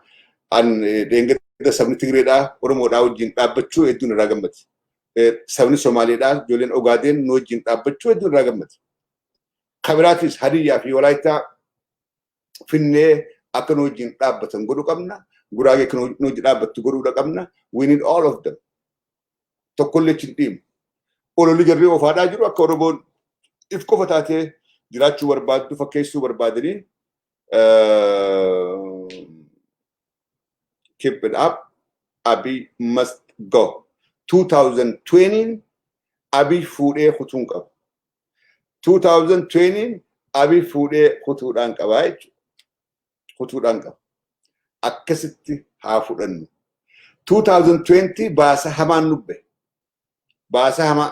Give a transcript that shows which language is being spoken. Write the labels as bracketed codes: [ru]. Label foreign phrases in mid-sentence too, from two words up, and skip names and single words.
[om] Deengada sabni Tigreedhaa Oromoodhaa wajjin dhaabbachuu hedduun irraa gammati. Sabni Somaaleedhaa ijoolleen Ogaadeen nu wajjin dhaabbachuu hedduun irraa gammati. Kabiraatis Hadiyyaa fi Walaayittaa Finnee akka nu wajjin dhaabbatan godhu qabna. Guraagee akka nu wajjin dhaabbattu godhuudha qabna. [en] We need all of them. [om] Tokkollee hin dhiimu. Ololli jarree ofaadhaa jiru akka Oromoon if qofa taatee jiraachuu barbaaddu fakkeessuu barbaadanii [en] keep it up. Abiy must go. [om] 2020 Abiy fuudhee kutuun qaba. 2020 Abiy fuudhee kutuudhaan qabaa jechuudha. Kutuudhaan qaba. Akkasitti haa fudhannu. 2020 baasa hamaan nubbe. Baasa hamaa.